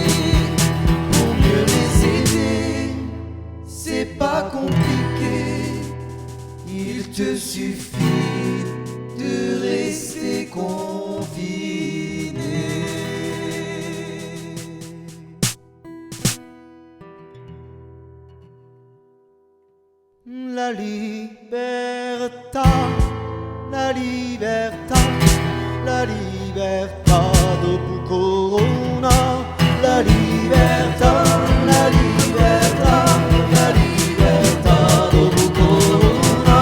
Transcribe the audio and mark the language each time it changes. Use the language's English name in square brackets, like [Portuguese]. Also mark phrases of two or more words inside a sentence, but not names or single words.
[French] Pour mieux les aider, c'est pas compliqué, il te suffit de rester confiné. [Italian] La libertà, la libertà, la libertà dopo Corona. La libertà, la libertà, la libertà dopo Corona.